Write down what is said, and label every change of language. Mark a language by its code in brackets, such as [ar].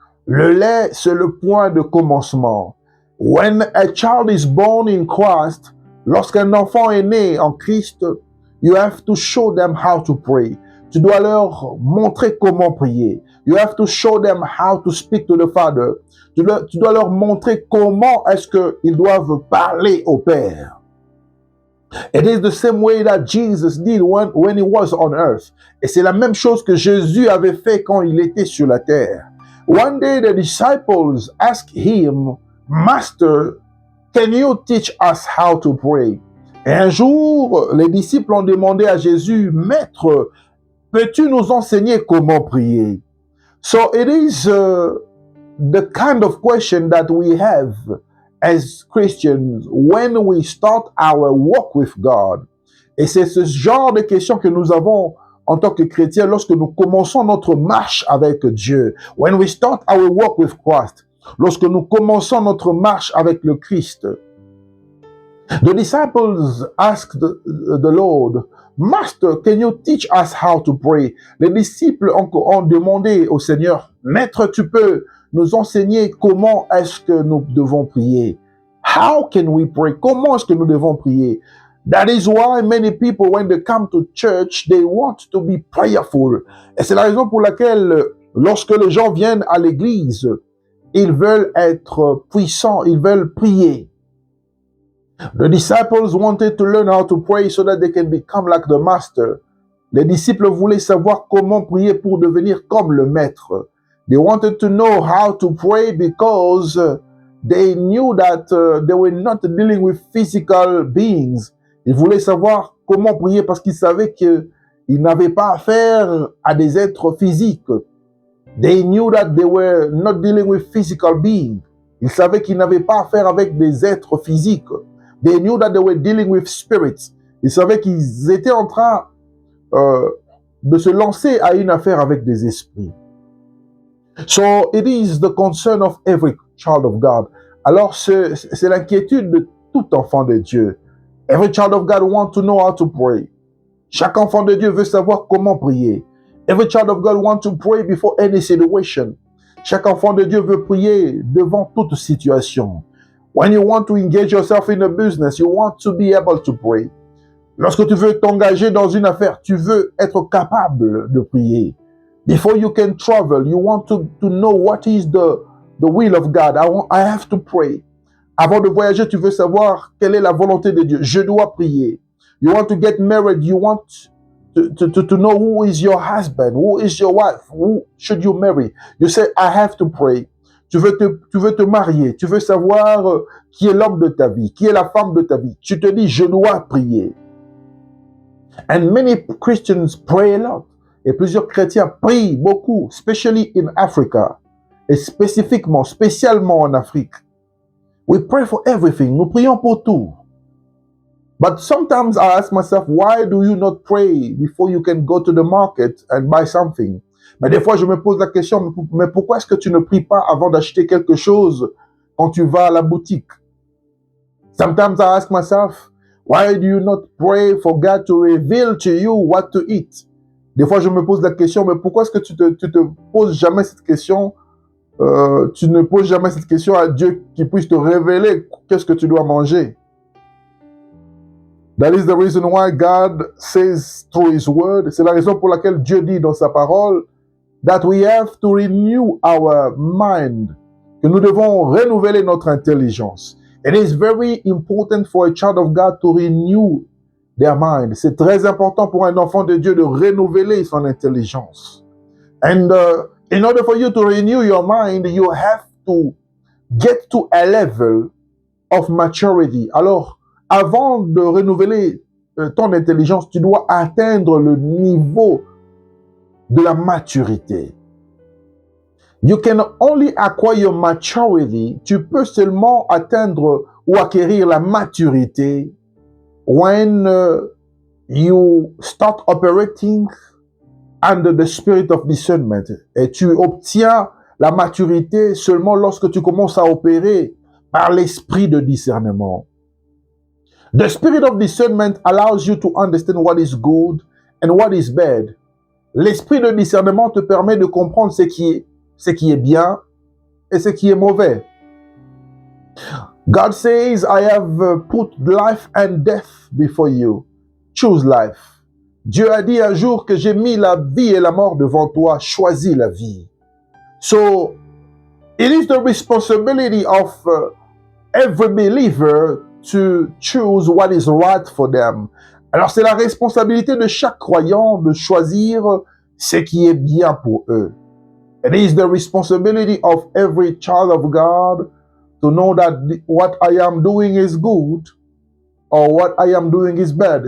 [fr] Le lait, c'est le point de commencement. [en] When a child is born in Christ, [fr] lorsqu'un enfant est né en Christ, [en] you have to show them how to pray. [fr] Tu dois leur montrer comment prier. [en] You have to show them how to speak to the Father. [fr] Tu dois leur montrer comment est-ce qu'ils doivent parler au Père. [en] It is the same way that Jesus did when he was on earth. [fr] Et c'est la même chose que Jésus avait fait quand il était sur la terre. [en] One day the disciples asked him, Master, can you teach us how to pray? [fr] Et un jour, les disciples ont demandé à Jésus, Maître, peux-tu nous enseigner comment prier? [en] So it is the kind of question that we have as Christians when we start our walk with God. [fr] Et c'est ce genre de questions que nous avons en tant que chrétien, lorsque nous commençons notre marche avec Dieu, [en] when we start our walk with Christ, [fr] lorsque nous commençons notre marche avec le Christ, [en] the disciples asked the Lord, Master, can you teach us how to pray? [fr] Les disciples ont demandé au Seigneur, Maître, tu peux nous enseigner comment est-ce que nous devons prier? [en] How can we pray? [fr] Comment est-ce que nous devons prier? [en] That is why many people, when they come to church, they want to be prayerful. [fr] Et c'est la raison pour laquelle, lorsque les gens viennent à l'église, ils veulent être puissants, ils veulent prier. [en] The disciples wanted to learn how to pray so that they can become like the master. [fr] Les disciples voulaient savoir comment prier pour devenir comme le maître. [en] They wanted to know how to pray because they knew that they were not dealing with physical beings. [fr] Ils voulaient savoir comment prier parce qu'ils savaient qu'ils n'avaient pas affaire à des êtres physiques. [en] They knew that they were not dealing with physical beings. [fr] Ils savaient qu'ils n'avaient pas affaire avec des êtres physiques. [en] They knew that they were dealing with spirits. [fr] Ils savaient qu'ils étaient en train de se lancer à une affaire avec des esprits. [en] So it is the concern of every child of God. [fr] Alors c'est l'inquiétude de tout enfant de Dieu. [en] Every child of God wants to know how to pray. [fr] Chaque enfant de Dieu veut savoir comment prier. [en] Every child of God wants to pray before any situation. [fr] Chaque enfant de Dieu veut prier devant toute situation. [en] When you want to engage yourself in a business, you want to be able to pray. [fr] Lorsque tu veux t'engager dans une affaire, tu veux être capable de prier. [en] Before you can travel, you want to know what is the will of God. I have to pray. [fr] Avant de voyager, tu veux savoir quelle est la volonté de Dieu. Je dois prier. [en] You want to get married, you want to know who is your husband, who is your wife, who should you marry. You say, I have to pray. [fr] Tu veux te marier, tu veux savoir qui est l'homme de ta vie, qui est la femme de ta vie. Tu te dis, je dois prier. [en] And many Christians pray a lot. [fr] Et plusieurs chrétiens prient beaucoup, [en] especially in Africa. [fr] Et spécialement en Afrique. [en] We pray for everything. [fr] Nous prions pour tout. [en] But sometimes I ask myself, why do you not pray before you can go to the market and buy something? [fr] Mais des fois, je me pose la question, mais pourquoi est-ce que tu ne pries pas avant d'acheter quelque chose quand tu vas à la boutique? [en] Sometimes I ask myself, why do you not pray for God to reveal to you what to eat? [fr] Des fois, je me pose la question, mais pourquoi est-ce que tu te poses jamais cette question? Tu ne poses jamais cette question à Dieu qui puisse te révéler qu'est-ce que tu dois manger. [en] That is the reason why God says through His word, [fr] c'est la raison pour laquelle Dieu dit dans sa parole, [en] that we have to renew our mind, [fr] que nous devons renouveler notre intelligence. [en] It is very important for a child of God to renew their mind. [fr] C'est très important pour un enfant de Dieu de renouveler son intelligence. [en] And in order for you to renew your mind, you have to get to a level of maturity. [fr] Alors, avant de renouveler ton intelligence, tu dois atteindre le niveau de la maturité. [en] You can only acquire maturity. [fr] Tu peux seulement atteindre ou acquérir la maturité [en] when you start operating under the spirit of discernment. [fr] Et tu obtiens la maturité seulement lorsque tu commences à opérer par l'esprit de discernement. [en] The spirit of discernment allows you to understand what is good and what is bad. [fr] L'esprit de discernement te permet de comprendre ce qui est bien et ce qui est mauvais. [en] God says, I have put life and death before you. Choose life. [fr] Dieu a dit un jour que j'ai mis la vie et la mort devant toi. Choisis la vie. [en] So, it is the responsibility of every believer to choose what is right for them. [fr] Alors, c'est la responsabilité de chaque croyant de choisir ce qui est bien pour eux. [en] It is the responsibility of every child of God to know that what I am doing is good or what I am doing is bad.